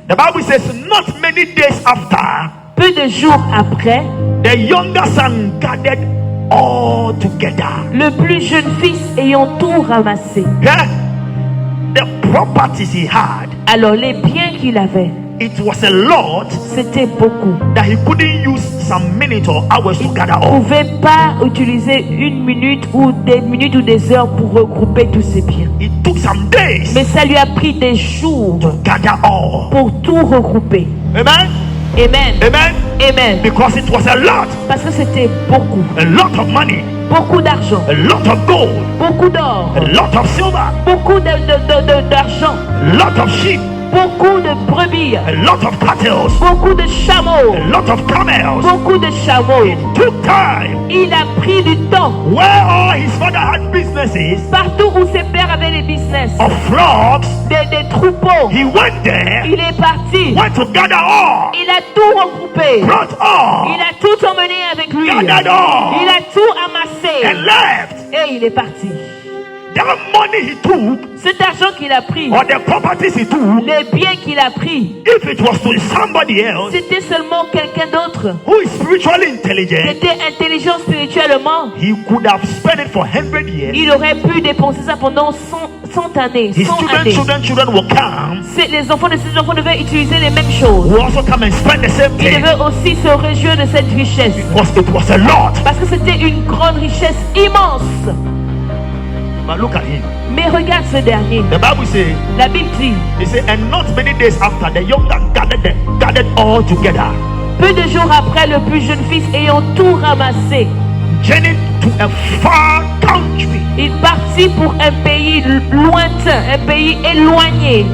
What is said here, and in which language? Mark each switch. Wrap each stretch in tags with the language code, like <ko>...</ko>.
<en>The Bible says, not many days after,</en> <fr>Peu de jours après,</fr> <en>the younger son gathered all together.</en> <fr>le plus jeune fils ayant tout ramassé.</fr> <en>Yeah? The properties he had,</en> <fr>Alors les biens qu'il avait,</fr> <en>it was a lot</en> <fr>c'était beaucoup.</fr> <en>that he couldn't use some minutes or hours to gather</en> <fr>Il ne</fr> <en>all.</en> <fr>pouvait pas utiliser une minute ou des heures pour regrouper tous ses biens.</fr> <en>It took some days</en> <fr>Mais ça lui a pris des jours</fr> <en>to gather all.</en> <fr>pour tout regrouper.</fr> <en>Amen? Amen. Amen? Amen. Because it was a lot</en> <fr>Parce que c'était beaucoup.</fr> <en>of money,</en> <fr>Beaucoup d'argent.</fr> <en>a lot of gold,</en> <fr>Beaucoup d'or.</fr> <en>a lot of silver,</en> <fr>Beaucoup d'argent.</fr> <en>a lot of sheep,</en> <fr>Beaucoup de brebis.</fr> <en>a lot of cattle,</en> <fr>Beaucoup de chameaux.</fr> <en>a lot of camels.</en> <fr>Beaucoup de chameaux.</fr> <en>It took time.</en> <fr>Il a pris du temps.</fr> <en>Where all his father had businesses</en> <fr>Partout où ses pères avaient des business,</fr> <en>of flocks,</en> <fr>des troupeaux,</fr> <en>he went there,</en> <fr>il est parti.</fr> <en>went to gather all,</en> <fr>Il a tout regroupé.</fr> <en>brought all,</en> <fr>Il a tout emmené avec lui.</fr> <en>gathered all,</en> <fr>Il a tout amassé.</fr> <en>and left.</en> <fr>Et il est parti.</fr> <en>That money he took,</en> <fr>Cet argent qu'il a pris,</fr> <en>or the properties he took,</en> <fr>les biens qu'il a pris,</fr> <en>if it was to somebody else</en> <fr>c'était seulement quelqu'un d'autre</fr> <en>who is spiritually</en> <fr>qui</fr> <en>intelligent,</en> <fr>était intelligent spirituellement.</fr> <en>he could have spent it for 100 years.</en> <fr>Il aurait pu dépenser ça pendant 100 années.</fr> <en>His</en> <fr>100 années.</fr> <en>children will come,</en> <fr>Les enfants de ses enfants devaient utiliser les mêmes choses.</fr> <en>will also come and spend the same</en> <fr>Ils</fr> <en>thing.</en> <fr>devaient aussi se réjouir de cette richesse.</fr> <en>Because it was a lot.</en> <fr>Parce que c'était une grande richesse immense.</fr> <en>But look at him.</en> <fr>Mais regarde ce dernier.</fr> <en>The Bible says,</en> <fr>La Bible dit,</fr> <en>he said, and not many days after, the younger gathered all together,</en> <fr>peu de jours après, le plus jeune fils ayant tout ramassé,</fr> <en>journeyed to a far country.</en> <fr>il partit pour un pays lointain, un pays éloigné.</fr>